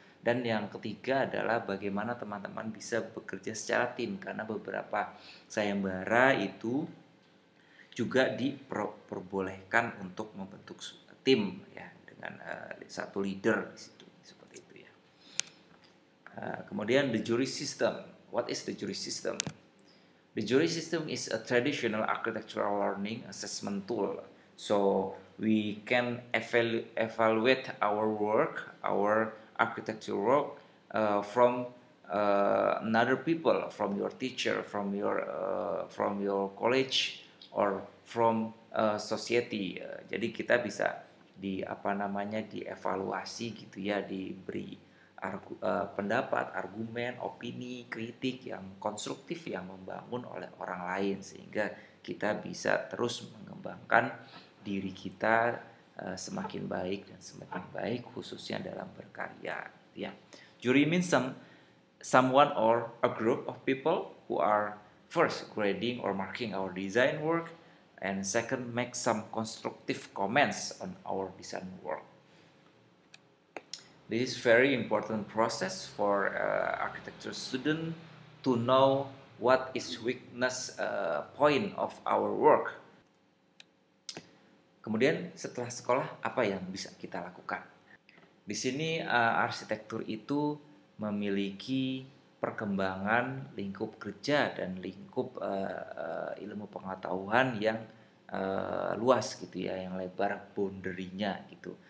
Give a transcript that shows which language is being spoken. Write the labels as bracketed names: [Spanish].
[Indonesian] Dan yang ketiga adalah bagaimana teman-teman bisa bekerja secara tim, karena beberapa sayembara itu juga diperbolehkan untuk membentuk tim ya dengan satu leader di situ, seperti itu ya. [English] Kemudian the jury system. What is the jury system? The jury system is a traditional architectural learning assessment tool. So we can evaluate our work, our architectural work from another people, from your teacher, from your college, or from society. [Indonesian] Jadi kita bisa dievaluasi gitu ya, diberi pendapat, argumen, opini, kritik yang konstruktif yang membangun oleh orang lain, sehingga kita bisa terus mengembangkan diri kita semakin baik dan semakin baik, khususnya dalam berkarya ya. [English] Jury means someone or a group of people who are first grading or marking our design work, and second make some constructive comments on our design work. This is very important process for architecture student to know what is weakness point of our work. [Indonesian] Kemudian setelah sekolah apa yang bisa kita lakukan? Di sini arsitektur itu memiliki perkembangan lingkup kerja dan lingkup ilmu pengetahuan yang luas gitu ya, yang lebar boundary-nya gitu.